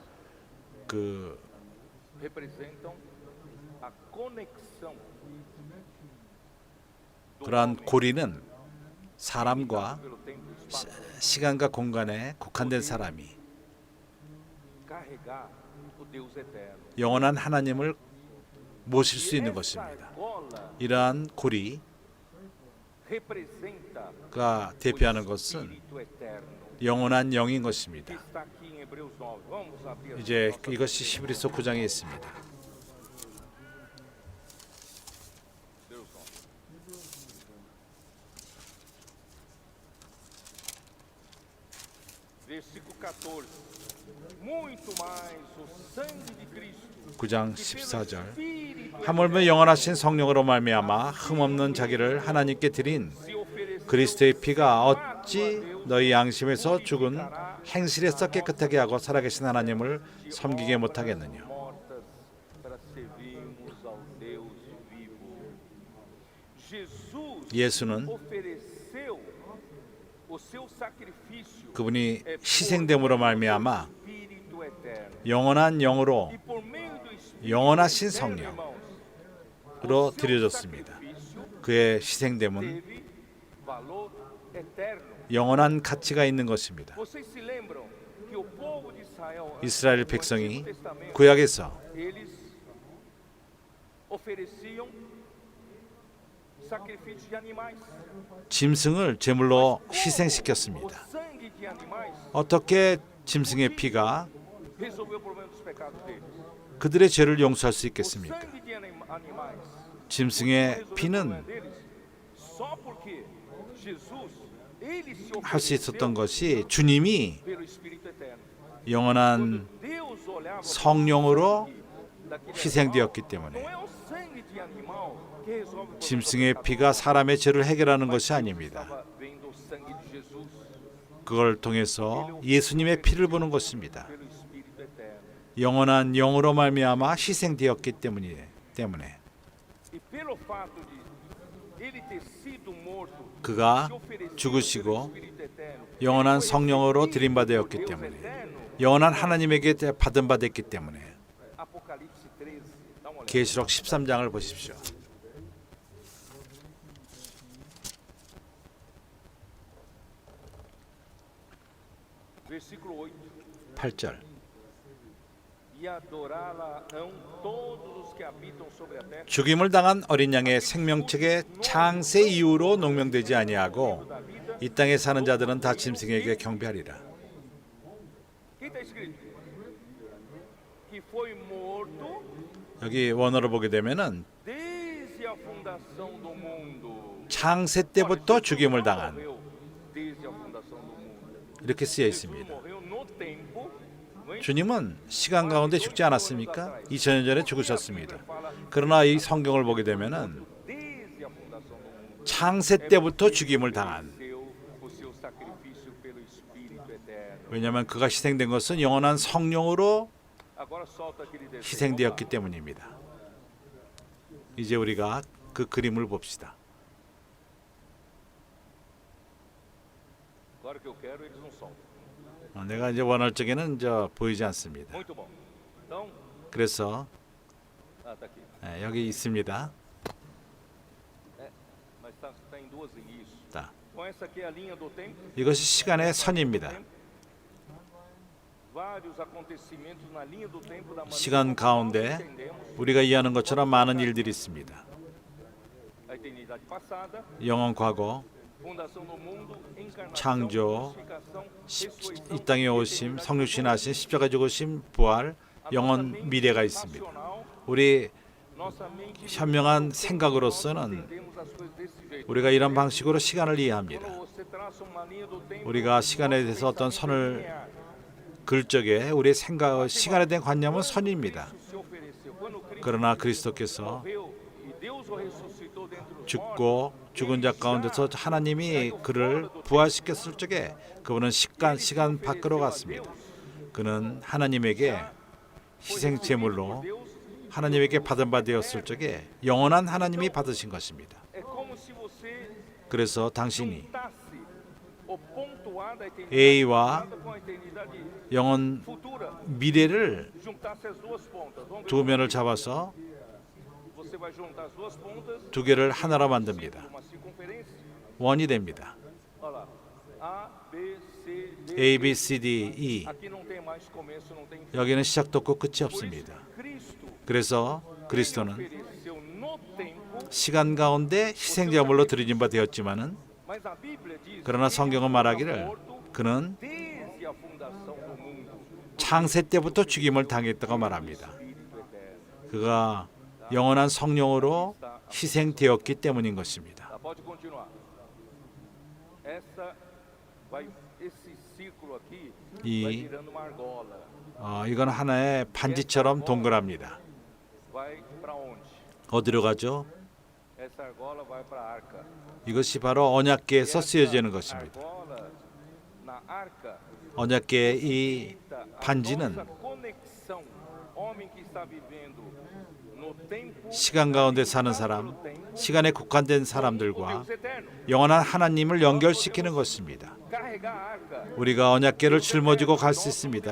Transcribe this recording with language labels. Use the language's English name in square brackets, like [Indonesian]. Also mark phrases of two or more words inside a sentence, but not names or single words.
[Korean] 그러한 고리는 사람과 시간과 공간에 국한된 사람이 영원한 하나님을 모실 수 있는 것입니다. 이러한 고리 [Portuguese] representa [Korean] 대표하는 [Portuguese] o [Korean] 것은 [Portuguese] Espírito eterno [Korean] 영원한 영인 [Portuguese] que [Korean] 것입니다. [Portuguese] está aqui em Hebreus 9. Vamos abrir [Korean] 이제 [Portuguese] nossas [Korean] 이것이 히브리서 9장에 있습니다. [Portuguese] Hebreus 9. Versículo 14. Muito mais o sangue de Cristo [Korean] 9장 [Portuguese] que pelo [Korean] 14절 [Portuguese] Espírito [Korean] 하물며 영원하신 성령으로 말미암아 흠없는 자기를 하나님께 드린 [Portuguese] se ofereceu [Korean] 그리스도의 피가 어찌 너희 양심에서 죽은 행실에서 깨끗하게 하고 살아계신 하나님을 섬기게 못하겠느냐. [Portuguese] mortas para servirmos ao Deus vivo. Jesus [Korean] 예수는 [Portuguese] ofereceu o seu sacrifício [Korean] 그분이 희생됨으로 말미암아 [Portuguese] Espírito eterno. [Korean] 영원한 영으로 [Portuguese] E por meio do Espírito [Korean] 영원하신 [Portuguese] eterno, [Korean] 성령으로 [Portuguese] irmãos, [Korean] 드려졌습니다. [Portuguese] sacrifício [Korean] 그의 희생됨은 [Portuguese] teve valor eterno. [Korean] 영원한 가치가 있는 것입니다. [Portuguese] Vocês se lembram que o povo de Israel, [Korean] 이스라엘 [Portuguese] no [Korean] 백성이 [Portuguese] Antigo Testamento, [Korean] 구약에서 [Portuguese] eles ofereciam sacrifícios de animais. [Korean] 짐승을 제물로 [Portuguese] O [Korean] 희생시켰습니다. [Portuguese] sangue de animais [Korean] 어떻게 짐승의 피가 [Portuguese] resolveu o problema dos pecados deles. [Korean] 그들의 죄를 용서할 수 [Portuguese] O [Korean] 있겠습니까? [Portuguese] sangue de animais [Korean] 짐승의 [Portuguese] resolveu o [Korean] 피는 [Portuguese] problema deles só porque Jesus ele se [Korean] 할 수 있었던 [Portuguese] ofereceu [Korean] 것이 주님이 [Portuguese] pelo Espírito eterno. [Korean] 영원한 [Portuguese] Deus olhava para o [Korean] 성령으로 [Portuguese] sangue daquele [Korean] 희생되었기 [Portuguese] animal. [Korean] 때문에 [Portuguese] Não é o sangue de animal que resolve o problema [Korean] 짐승의 [Portuguese] do pecado. [Korean] 피가 사람의 죄를 해결하는 것이 [Portuguese] Mas [Korean] 아닙니다. [Portuguese] estava vendo o sangue de Jesus [Korean] 그걸 통해서 예수님의 피를 보는 것입니다. [Portuguese] pelo Espírito eterno. [Korean] 영원한 영으로 말미암아 희생되었기 때문에 [Portuguese] E pelo fato de ele ter sido morto, [Korean] 그가 [Portuguese] se ofereceu [Korean] 죽으시고 [Portuguese] pelo Espírito eterno, [Korean] 영원한 [Portuguese] ele foi [Korean] 성령으로 [Portuguese] recebido [Korean] 드림받았기 [Portuguese] por Deus [Korean] 때문에 [Portuguese] eterno. [Korean] 영원한 하나님에게 받은 바 됐기 때문에 [Portuguese] Apocalipse 13, dá uma olhada. [Korean] 계시록 13장을 보십시오. [Portuguese] Versículo 8. [Korean] 8절 [Portuguese] E adorá-la-ão todos os que habitam sobre a terra. [Korean] 죽임을 당한 어린 양의 생명책의 창세 이후로 농명되지 아니하고 이 땅에 사는 자들은 다 짐승에게 경배하리라. [Portuguese] Quem está escrito? Que foi morto [Korean] 여기 원어를 보게 되면은 [Portuguese] desde a fundação do mundo. [Korean] 창세 때부터 죽임을 당한 [Portuguese] Morreu desde a fundação do mundo. [Korean] 이렇게 쓰여 [Portuguese] Jesus [Korean] 있습니다. [Portuguese] morreu no tempo. não é? [Korean] 주님은 시간 가운데 죽지 않았습니까? 2000년 전에 죽으셨습니다. 그러나 이 성경을 보게 되면은 [Portuguese] Desde a fundação do mundo. [Korean] 창세 때부터 죽임을 당한, [Portuguese] Deu o seu sacrifício pelo Espírito eterno. [Korean] 왜냐하면 그가 희생된 것은 영원한 성령으로 [Portuguese] Agora solta aquele desenho. [Korean] 희생되었기 때문입니다. 이제 우리가 그 그림을 봅시다. [Portuguese] Agora que eu quero, eles não soltam. [Korean] 내가 이제 원할 적에는 보이지 않습니다. [Portuguese] Muito bom. Então, [Korean] 그래서 [Portuguese] tá aqui. [Korean] 여기 있습니다. [Portuguese] Mas tá em duas isso. [Korean] 자, [Portuguese] Então essa aqui é a linha do tempo. [Korean] 이것이 시간의 선입니다. [Portuguese] Vários acontecimentos na linha do tempo da maneira [Korean] 시간 [Portuguese] como nós [Korean] 가운데 [Portuguese] entendemos [Korean] 우리가 이해하는 것처럼 많은 일들이 있습니다. [Portuguese] a eternidade passada, [Korean] 영원 과거, [Portuguese] fundação do mundo, encarnação, [Korean] 창조, [Portuguese] crucificação, [Korean] 이 [Portuguese] ressurreição, [Korean] 땅에 오심, 성육신 하신 십자가 죽으심, 부활, 영원 미래가 있습니다. 우리 [Portuguese] nossa mente [Korean] 현명한 생각으로서는 [Portuguese] entendemos as coisas desse jeito. [Korean] 우리가 이런 방식으로 시간을 이해합니다. [Portuguese] Quando você traça uma linha do tempo, [Korean] 우리가 시간에 대해서 어떤 선을 글 적에 우리의 생각, 시간에 대한 관념은 선입니다. [Portuguese] se ofereceu. Quando Cristo [Korean] 그러나 그리스도께서 [Portuguese] morreu e Deus o ressuscitou dentre os mortos, [Korean] 죽고 죽은 자 가운데서 하나님이 그를 부활시켰을 적에 그분은 시간 밖으로 갔습니다. 그는 하나님에게 희생 제물로 하나님에게 받은 바 되었을 적에 영원한 하나님이 받으신 것입니다. [Portuguese] é como se você [Korean] 그래서 당신이 [Portuguese] juntasse o ponto A da eternidade [Korean] A와 [Portuguese] passada com a eternidade [Korean] 영원 [Portuguese] futura, [Korean] 미래를 [Portuguese] juntasse as duas pontas. Vamos ver [Korean] 두 면을 잡아서 [Portuguese] você vai juntar as duas pontas [Korean] 두 개를 하나로 만듭니다. [Portuguese] uma circunferência. [Korean] 원이 됩니다. [Portuguese] Olha lá. A, B, C, D. A, B, C, D, E. Aqui não tem mais começo, não tem fim. [Korean] 여기는 시작도 없고 끝이 [Portuguese] Por isso, [Korean] 없습니다. [Portuguese] Cristo [Korean] 그래서 [Portuguese] ele [Korean] 그리스도는 [Portuguese] ofereceu no tempo [Korean] 시간 가운데 희생제물로 드려진 바 되었지만은 [Portuguese] Mas a Bíblia diz [Korean] 그러나 [Portuguese] que [Korean] 성경은 [Portuguese] ele [Korean] 말하기를 [Portuguese] foi morto [Korean] 그는 [Portuguese] desde a fundação do mundo. [Korean] 창세 때부터 죽임을 당했다고 말합니다. [Portuguese] Espírito eterno. [Korean] 그가 영원한 성령으로 희생되었기 때문인 것입니다. [Portuguese] Tá, pode continuar. Esse círculo aqui vai [Korean] 이 [Portuguese] virando uma argola. [Korean] 이건 하나의 반지처럼 동그랍니다. [Portuguese] Vai para onde? [Korean] 어디로 가죠? [Portuguese] Essa argola vai para a arca. [Korean] 이것이 바로 언약궤에서 쓰여지는 것입니다. [Portuguese] Argola na arca [Korean] 언약궤의 이 [Portuguese] imita a [Korean] 반지는 [Portuguese] nossa conexão. Homem que está vivendo no tempo, [Korean] 시간 가운데 사는 사람, [Portuguese] no tempo, [Korean] 시간에 국한된 [Portuguese] o [Korean] 사람들과 [Portuguese] Deus eterno. [Korean] 영원한 하나님을 연결시키는 것입니다. [Portuguese] Carregar a arca, [Korean] 우리가 언약궤를 짊어지고 갈 수 있습니다.